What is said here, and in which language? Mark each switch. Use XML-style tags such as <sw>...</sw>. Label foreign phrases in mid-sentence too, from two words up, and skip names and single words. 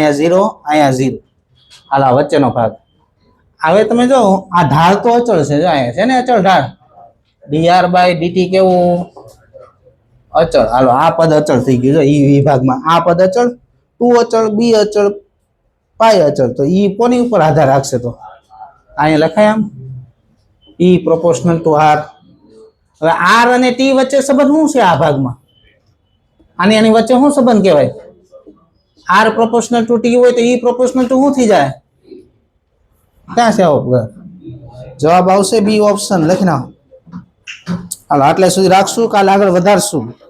<gu>અહીંયા 0, અહીંયા 0. હાલ આ વચ્ચેનો ભાગ. હવે તમે જો આ ઢાળ તો અચળ છે. જો અહીંયા છે ને અચળ ઢાળ. dr/dt કેવું? અચળ. હાલો આ પદ અચળ થઈ ગયું. જો ઈ વિભાગમાં આ પદ અચળ, 2 અચળ, b અચળ, પાઈ અચળ. તો ઈ કોની ઉપર આધાર રાખશે? તો અહીંયા લખાય આમ</gu> <en>E proportional to r.</en> <gu>હવે r અને t વચ્ચે સંબંધ શું છે આ ભાગમાં? આની વચ્ચે શું સંબંધ કહેવાય?</gu> <en>r proportional to t</en> <gu>હોય તો</gu> <en>E proportional to</en> <gu>શું થઈ જાય? ક્યાં છે આવો? જવાબ આવશે</gu> <en>B option.</en> <gu>લખી નાખો. હાલો આટલે સુધી રાખશું, કાલે આગળ વધારશું.</gu>